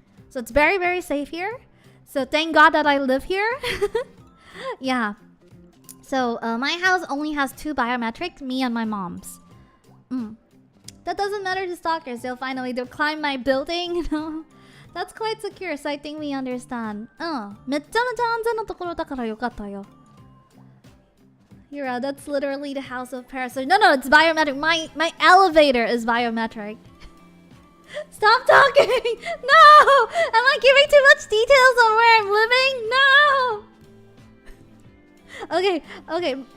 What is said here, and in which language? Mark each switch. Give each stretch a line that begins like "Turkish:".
English: So it's very, very safe here. So thank God that I live here. Yeah. So my house only has 2 biometrics, me and my mom's. That doesn't matter to stalkers. They'll find a way. They'll climb my building, you know. That's quite secure, so I think we understand.
Japanese: めっちゃめちゃ安全なところだからよかったよ。
English: Yura, that's literally the house of parasites. No, no, it's biometric. My elevator is biometric. Stop talking! No! Am I giving too much details on where I'm living? No! Okay.